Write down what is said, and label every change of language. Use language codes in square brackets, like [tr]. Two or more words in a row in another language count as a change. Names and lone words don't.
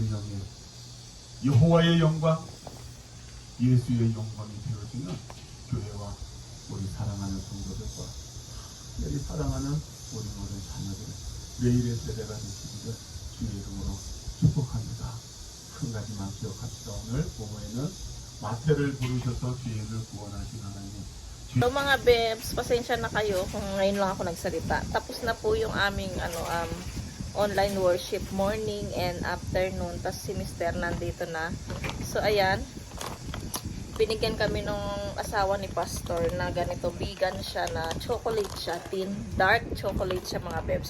[ko] 명예, 여호와의 영광, 예수의 영광이 되어지는 교회와 우리 사랑하는 성도들과 여기 사랑하는 우리 모든 자녀들 내일의 세대가 되시기를 주의 이름으로 축복합니다. 한 가지만 기억합시다. 오늘 부모에는 마태를 부르셔서 죄인을 구원하신 하나님. [tl] So mga bebs, pasensya na kayo kung ngayon lang ako nagsalita. Tapos na po yung aming [en] online worship morning and afternoon. [tl] Tapos si Mr. nandito na. So ayan, binigyan kami nung asawa ni Pastor na ganito, vegan siya, na chocolate siya, tin, [en] dark chocolate [tl] siya mga bebs.